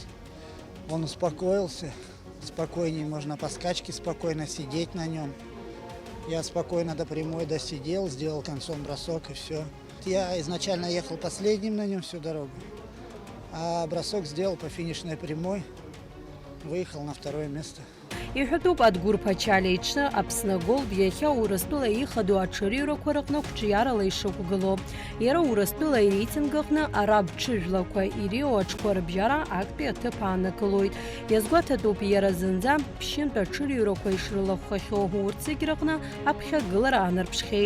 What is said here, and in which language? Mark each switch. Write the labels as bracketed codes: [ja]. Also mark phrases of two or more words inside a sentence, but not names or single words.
[ru] Он успокоился, спокойнее можно по скачке спокойно сидеть на нем. Я спокойно до прямой досидел, сделал концом бросок и все. Я изначально ехал последним на нем всю дорогу, а бросок сделал по финишной прямой, выехал на 2-е место. [ab] Иҳәатәуп Адгәыр Ԥачалиа иҽны Аԥсны Голд иахьа Урыстәыла ихадоу аҽырҩрақәа рҟны қәҿиарала ишықәгылоу. Иара Урыстәыла иреитинг аҟны араб ҽыжәлақәа иреиуа аҽқәа рыбжьара актәи аҭыԥ аанакылоит. Иазгәаҭатәуп иара зынӡа ԥшьынтә аҽырҩрақәа ишрылахәхахьоу урҭ зегь рҟны аԥхьагылара аанарԥшхьеит.